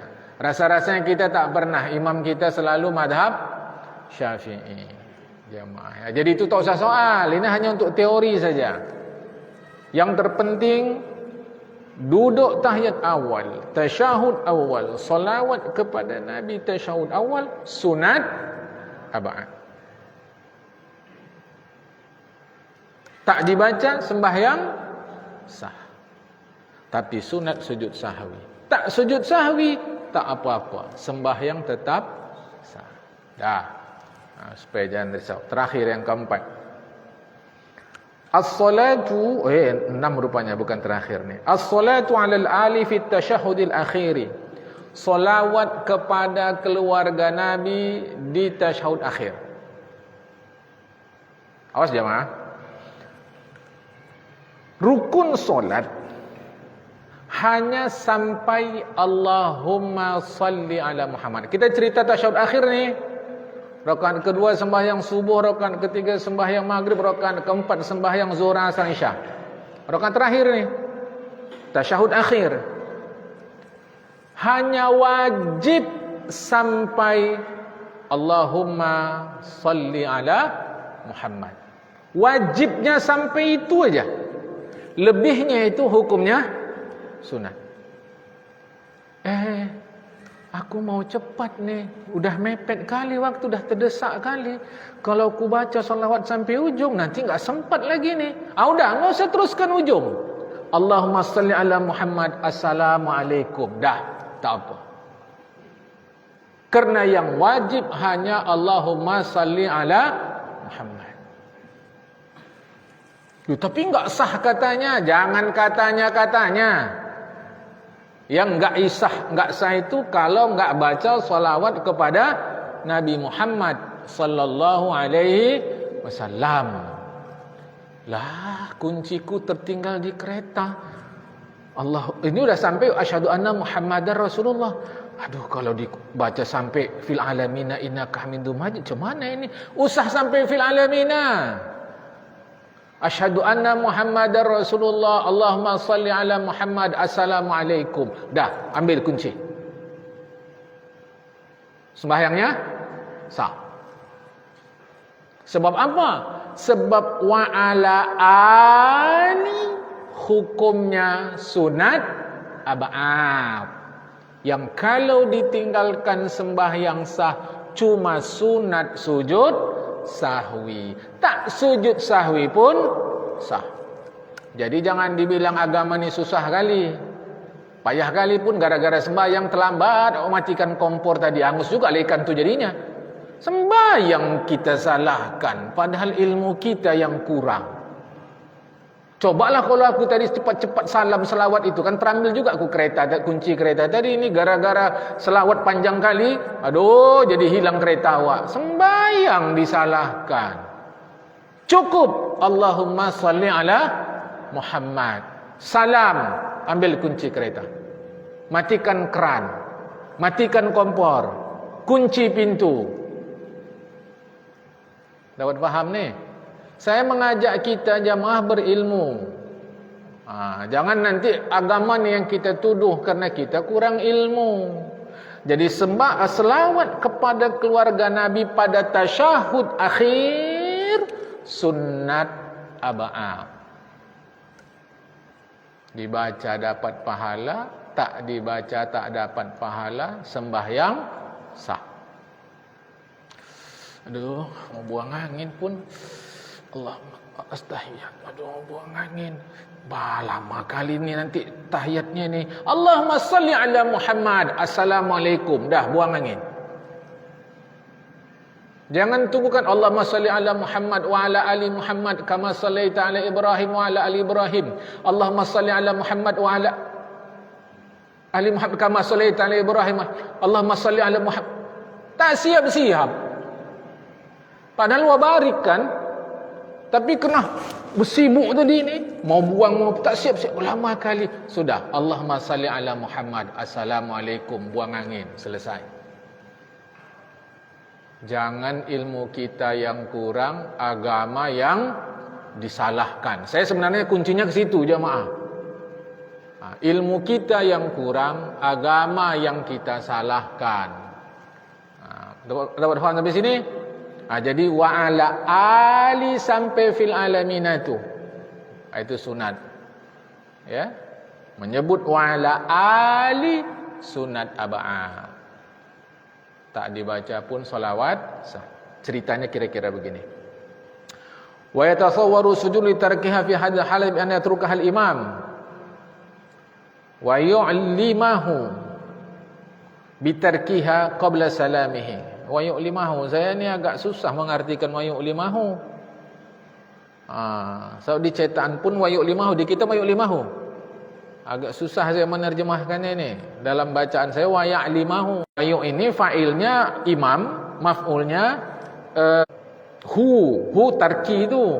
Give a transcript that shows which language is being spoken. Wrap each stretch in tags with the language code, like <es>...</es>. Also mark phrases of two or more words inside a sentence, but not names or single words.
<ms>Rasa-rasanya kita tak pernah, imam kita selalu madhab Syafi'i jamaah. Jadi itu tak usah soal, ini hanya untuk teori saja. Yang terpenting duduk tahiyat awal, tasyahud awal, salawat kepada Nabi tasyahud awal, sunat abad. Tak dibaca sembahyang sah, tapi sunat sujud sahwi. Tak sujud sahwi, tak apa-apa, sembahyang tetap sah. Dah. Supaya jangan risau. Terakhir yang keempat, as-salatu 6 rupanya, bukan terakhir ni.</ms> <ar>الصلاة على الآل في التشهد الأخير.</ar> <ms>Salawat kepada keluarga Nabi di tasyahud akhir. Awas jemaah. Rukun solat hanya sampai</ms> <ar>اللهم صل على محمد.</ar> <ms>Kita cerita tasyahud akhir ni. Rakaat kedua sembahyang subuh, rakaat ketiga sembahyang maghrib, rakaat keempat sembahyang zuhur, asar, isya. Rakaat terakhir ni tasyahud akhir hanya wajib sampai</ms> <ar>اللهم صل على محمد.</ar> <ms>Wajibnya sampai itu aja. Lebihnya itu hukumnya sunat. Aku mau cepat nih, udah mepet kali waktu, udah terdesak kali. Kalau ku baca salawat sampai ujung, nanti nggak sempat lagi nih. Udah, nggak usah teruskan ujung.</ms> <ar>اللهم صل على محمد، السلام عليكم.</ar> <ms>Dah, tak apa. Karena yang wajib hanya</ms> <ar>اللهم صل على محمد.</ar> <ms>Tapi nggak sah katanya, jangan katanya. Yang nggak sah itu kalau nggak baca salawat kepada Nabi Muhammad</ms> <ar>صلى الله عليه وسلم.</ar> <ms>Lah, kunciku tertinggal di kereta. Ini udah sampai</ms> <ar>أشهد أن محمدا رسول الله.</ar> <ms>Aduh, kalau dibaca sampai</ms> <ar>في العالمين إنك حميد مجيد,</ar> <ms>macam mana ini? Usah sampai</ms> <ar>في العالمين. أشهد أن محمدا رسول الله، اللهم صل على محمد، السلام عليكم.</ar> <ms>Dah, ambil kunci. Sembahyangnya sah. Sebab apa? Sebab</ms> <ar>وعلى آل</ar> <ms>hukumnya sunat ab'ad. Yang kalau ditinggalkan sembahyang sah cuma sunat sujud sahwi. Tak sujud sahwi pun sah. Jadi jangan dibilang agama ni susah kali. Payah kali pun gara-gara sembahyang terlambat, matikan kompor tadi, angus juga lekan tu jadinya. Sembahyang kita salahkan, padahal ilmu kita yang kurang. Cobalah kalau aku tadi cepat-cepat salam selawat itu, kan terambil juga aku kunci kereta tadi. Ini gara-gara selawat panjang kali, aduh jadi hilang kereta awak. Sembahyang disalahkan.</ms> <ar>Cukup اللهم صل على محمد.</ar> <ms>Salam, ambil kunci kereta. Matikan keran, matikan kompor, kunci pintu. Dapat faham nih? Saya mengajak kita jamaah berilmu. Jangan nanti agama ni yang kita tuduh karena kita kurang ilmu. Jadi selawat kepada keluarga Nabi pada tasyahud akhir sunnat ab'ad. Dibaca dapat pahala, tak dibaca tak dapat pahala, sembahyang sah. Aduh, mau buang angin pun Allah astahiyat. Aduh, buang angin. Lama kali ni nanti tahiyatnya ni.</ms> <ar>اللهم صل على محمد، السلام عليكم.</ar> <ms>Dah, buang angin. Jangan tunggukan</ms> <ar>اللهم صل على محمد وعلى آل محمد كما صليت على إبراهيم وعلى آل إبراهيم. اللهم صل على محمد وعلى آل محمد كما صليت على إبراهيم. اللهم صل على محمد.</ar> <ms>Tak siap-siap. Padahal wabarik kan. Tapi kena bersibuk tadi ni, mau buang mau tak siap-siap, lama kali. Sudah,</ms> <ar>اللهم صل على محمد، السلام عليكم,</ar> <ms>buang angin, selesai. Jangan ilmu kita yang kurang, agama yang disalahkan. Saya sebenarnya kuncinya ke situ, jamaah. Ilmu kita yang kurang, agama yang kita salahkan. Dapat faham sampai sini? Jadi</ms> <ar>وعلى آل</ar> <ms>sampai</ms> <ar>في العالمين</ar> <ms>itu sunat. Ya. Menyebut</ms> <ar>وعلى آل</ar> <ms>sunat ab'ad. Tak dibaca pun salawat sah. Ceritanya kira-kira begini.</ms> <ar>ويتصور سجود لتركها في هذا حال بأن يتركها الإمام ويعلمه بتركها قبل سلامه. ويعلمه,</ar> <ms>saya ni agak susah mengartikan</ms> <ar>ويعلمه.</ar> <ms>So di cetakan pun</ms> <ar>ويعلمه,</ar> <ms>di kita</ms> <ar>ويعلمه.</ar> <ms>Agak susah saya menerjemahkannya ini. Dalam bacaan saya</ms> <ar>ويعلمه.</ar> <ms>Wa ini fa'ilnya imam, maf'ulnya hu tarki itu.</ms>